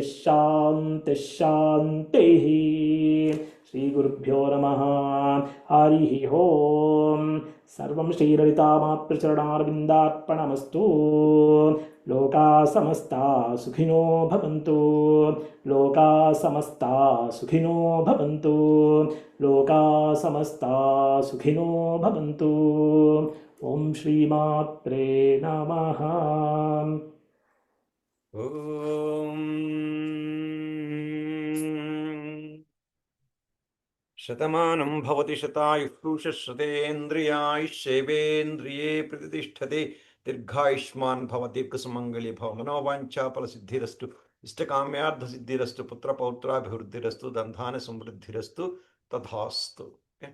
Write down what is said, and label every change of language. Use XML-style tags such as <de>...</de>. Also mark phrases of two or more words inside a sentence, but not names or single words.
<sa>शान्तिः शान्तिः श्रीगुरुभ्यो नमः हरिः ओम् सर्वं श्रीललितामातृचरणारविन्दार्पणमस्तु लोकाः समस्ता सुखिनो भवन्तु लोकाः समस्ता सुखिनो भवन्तु लोकाः समस्ता सुखिनो भवन्तु ॐ श्रीमात्रे नमः ఓం శతమానం భవతి శతాయుః పురుషశ్రుతేంద్రియాయుష్యేవేంద్రియే ప్రతిష్టతే దీర్ఘాయుష్మాన్ భవ దీర్ఘసుమంగళి భవ మనోవాంఛాఫలసిద్ధిరస్తు ఇష్టకామ్యార్థసిద్ధిరస్తు పుత్రపౌత్రాభివృద్ధిరస్తు దంధాన సమృద్ధిరస్తు తథాస్తు.</sa>